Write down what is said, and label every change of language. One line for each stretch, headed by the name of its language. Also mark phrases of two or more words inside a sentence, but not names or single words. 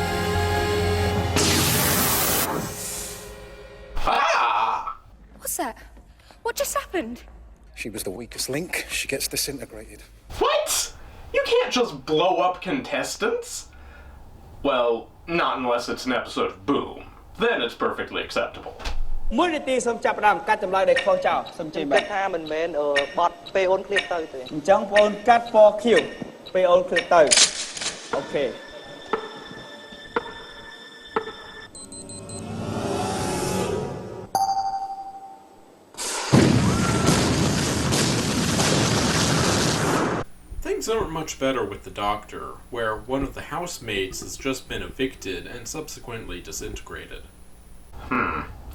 English: Ah! What's that? What just happened? She was the weakest link. She gets disintegrated. What? You can't just blow up contestants? Well, not unless it's an episode of Boom. Then it's perfectly acceptable.
Khmer: មួយនាទីសូមចាប់ផ្ដើមកាត់ចម្លើយដែលខុសចោលសូមជម្រាបថាមិនមែនបត់ពេលអូនឃ្លៀបទៅទេអញ្ចឹងបងអូនកាត់ពណ៌ខៀវពេលអូនឃ្លៀបទៅអូខេ
English: Things aren't much better with the Doctor, where one of the housemates has just been evicted and subsequently disintegrated.